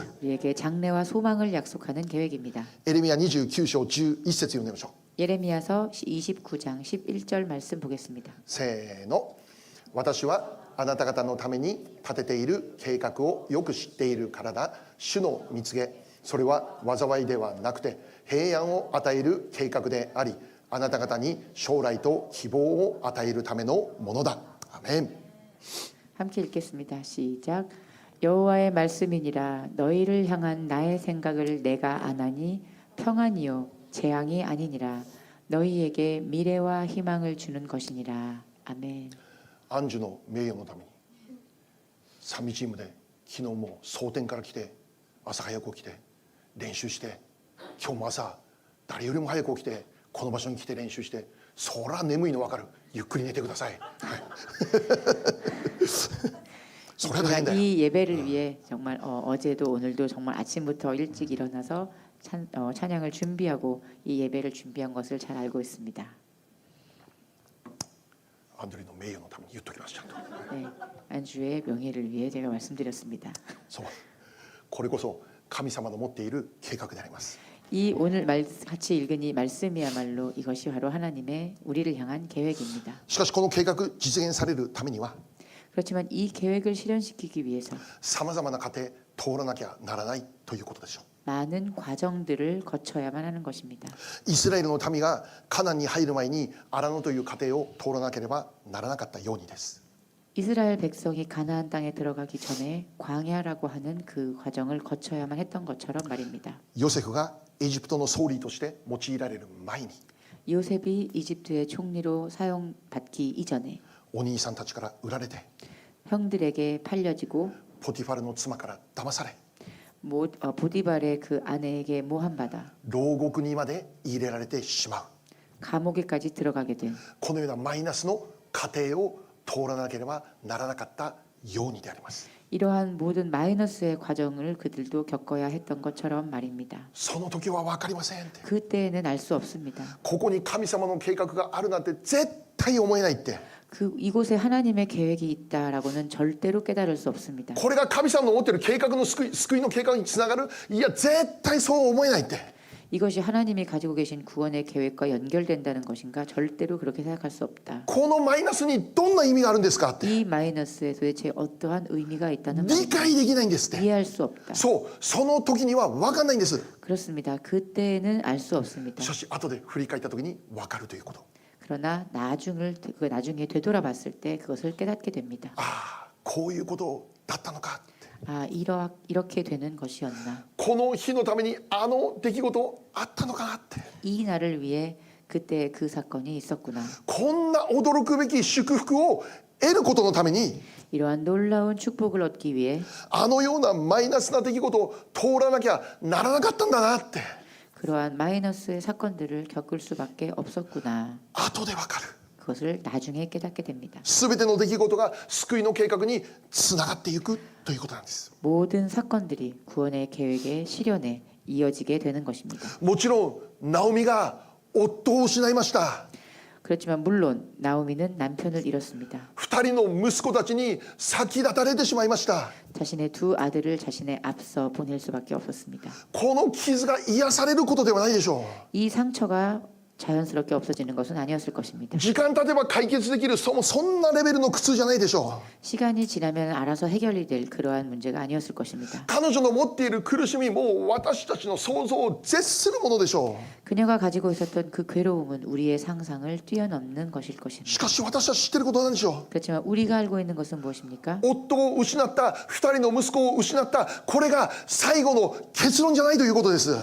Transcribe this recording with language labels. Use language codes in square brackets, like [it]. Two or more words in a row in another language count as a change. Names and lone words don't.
[ko] 우리에게 장래와 소망을 약속하는 계획입니다. [ja] エレミヤ29章11節読んでみましょう。 [ko] 예레미야서 29장 11절 말씀 보겠습니다. [ja] せーの。私はあなた方のために立てている計画をよく知っているからだ。主の蜜げ、それは災いではなくて平安を与える計画であり、あなた方に将来と希望を与えるためのものだ。アメン。 [ko] 함께 읽겠습니다. 시작. 여호와의 말씀이니라. 너희를 향한 나의 생각을 내가 아나니 평안이요 재앙이 아니니라. 너희에게 미래와 희망을 주는 것이니라. 아멘. [ja] アンジュの名誉のためにサミチームで昨日も蒼天から来て朝早く起きて練習して、今日も朝誰よりも早く起きてこの場所に来て練習して、そら眠いの分かる。ゆっくり寝てください。はい、それは大変だよ。 [ko] 이 예배를 위해 정말 어제도 오늘도 정말 아침부터 일찍 일어나서 찬양을 준비하고 이 예배를 준비한 것을 잘 알고 있습니다. [ja] アンドリの名誉のために言っときますちゃんと。 [ko] 네, 안주의 명예를 위해 제가 말씀드렸습니다. [ja] そう、これこそ神様の持っている計画であります。 [ko] 이 오늘 같이 읽은 이 말씀이야말로 이것이 바로 하나님의 우리를 향한 계획입니다. [ja] しかしこの計画実現されるためには [ko] 그렇지만 이 계획을 실현시키기 위해서 [ja] さまざまな過程通らなきゃならないということでしょう。 [ko] 많은 과정들을 거쳐야만 하는 것입니다. [ja] イスラエルの民がカナンに入る前に荒野という過程を通らなければならなかったようにです。 [ko] 이스라엘 백성이 가나안 땅에 들어가기 전에 광야라고 하는 그 과정을 거쳐야만 했던 것처럼 말입니다. [ja] ヨセフがエジプトの総理として用いられる前に [ko] 요셉이 이집트의 총리로 사용받기 이전에 [ja] お兄さんたちから売られて [ko] 형들에게 팔려지고 [ja] ポティファルの妻から騙され [ko] 보디발의 그 아내에게 모함받아 [ja] 牢獄にまで入れられてしまう。 [ko] 감옥에까지 들어가게 된 [ja] このようなマイナスの過程を通らなければならなかったようにであります。 [ko] 이러한 모든 마이너스의 과정을 그들도 겪어야 했던 것처럼 말입니다. [ja] その時は分かりませんって。 [ko] 그때에는 알 수 없습니다. [ja] ここに神様の計画があるなんて絶対思えないって。 [ko] 이곳에 하나님의 계획이 있다라고는 절대로 깨달을 수 없습니다. [ja] これが神様の持っている計画の救いの計画につながる。いや絶対そう思えないって。 [ko] 이것이 하나님이 가지고 계신 구원의 계획과 연결된다는 것인가? 절대로 그렇게 생각할 수 없다. [ja] このマイナスにどんな意味があるんですかって。 [ko] 이 마이너스에 도대체 어떠한 의미가 있다는 [ja] 理解できないんですって。 [ko] 이해할 수 없다. [ja] そう、その時には分かんないんです。 [ko] 그렇습니다. 그때는 알 수 없습니다. [ja] しかし後で振り返った時に分かるということ。 [ko] 그러나 나중에 되돌아봤을 때 그것을 깨닫게 됩니다. [ja] ああ、こういうことだったのかって。 [ko] 이렇게 되는 것이었나. [ja] この日のためにあの出来事あったのかなって。 [ko] 이 날을 위해 그때 그 사건이 있었구나. [ja] こんな驚くべき祝福を得ることのために [ko] 이러한 놀라운 축복을 얻기 위해 [ja] あのようなマイナスな出来事を通らなきゃならなかったんだなって。 [ko] 그러한 마이너스의 사건들을 겪을 수밖에 없었구나. [ja] 後でわかる。 [ko] 그것을 나중에 깨닫게 됩니다. [ja] すべての出来事が救いの計画につながっていくということなんです。 [ko] 모든 사건들이 구원의 계획의 실현에 이어지게 되는 것입니다. [ja] もちろんナオミが夫を失いました。 [ko] 그렇지만 물론 나오미는 남편을 잃었습니다. [ja] 二人の息子たちに先立たれてしまいました。 [ko] 자신의 두 아들을 자신의 앞서 보낼 수밖에 없었습니다. [ja] この傷が癒されることではないでしょ [ko] 이 상처가 자연스럽게 없어지는 것은 아니었을 것입니다. [ja] う。時間経てば解決できるそんなレベルの苦痛じゃないでしょ [ko] 시간이 지나면 알아서 해결이 될 그러한 문제가 아니었을 것입니다. [ja] う。彼女の持っている苦しみも私たちの想像を絶するものでしょ [ko] 그녀가 가지고 있었던 그 괴로움은 우리의 상상을 뛰어넘는 것일 [ja] う。 [ko] 것입니다. [ja] しかし私は知ってることなんでしょ [ko] 그렇지만 우리가 알고 있는 것은 무엇입니까? [ja] う。夫を失った二人の息子を失ったこれが最後の結論じゃないということです。